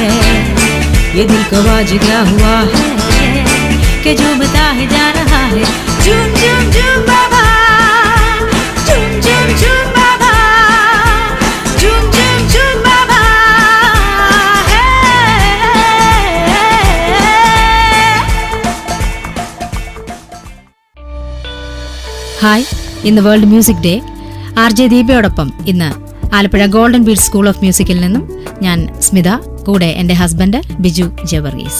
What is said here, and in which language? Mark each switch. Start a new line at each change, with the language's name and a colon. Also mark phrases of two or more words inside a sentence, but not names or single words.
Hindi: ये दिल को आज क्या हुआ है कि झूमता है जा रहा है। झूम झूम झूम बाबा झूम झूम झूम बाबा झूम झूम झूम बाबा है।
Malayalam: ഹായ്, ഇന്ന് വേൾഡ് മ്യൂസിക് ഡേ. RJ ദീപയോടൊപ്പം ഇന്ന് ആലപ്പുഴ ഗോൾഡൻ ബീറ്റ് സ്കൂൾ ഓഫ് മ്യൂസിക്കിൽ നിന്നും ഞാൻ സ്മിത, കൂടെ എൻ്റെ ഹസ്ബൻഡ് ബിജു ജവർഗീസ്.